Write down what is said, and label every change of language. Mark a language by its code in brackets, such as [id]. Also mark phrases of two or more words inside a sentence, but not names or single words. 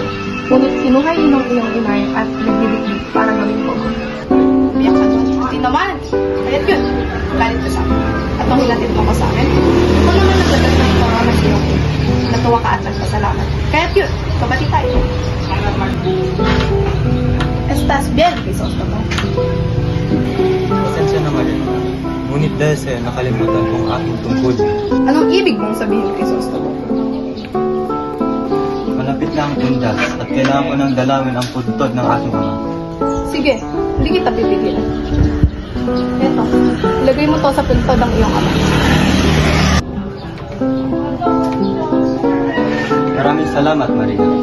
[tl] Ngunit kinuha ng iyong inay at nagdidikdik para gawin ko. Biyak ka doon. Hindi naman. Kaya't yun. Galit ka sa akin. At nung hinatid mo ko sa akin, ito naman naglagas ng korona sa iyong ulo. Natuwa ka at nagpasalamat. Kaya't yun. Kabati tayo. [es] Estás bien, Crisostomo? [tl] Pasensya na Marina. Ngunit dahil sa'yo nakalimutan kong aking tungkulin. Anong ibig mong sabihin, Crisostomo? Malapit na ang undas at kailangan ko nang dalawin ang puntod ng aking ama. Sige, hindi kita pipigilan. Eto, ilagay mo to sa puntod ng iyong ama. Maraming salamat, Marina.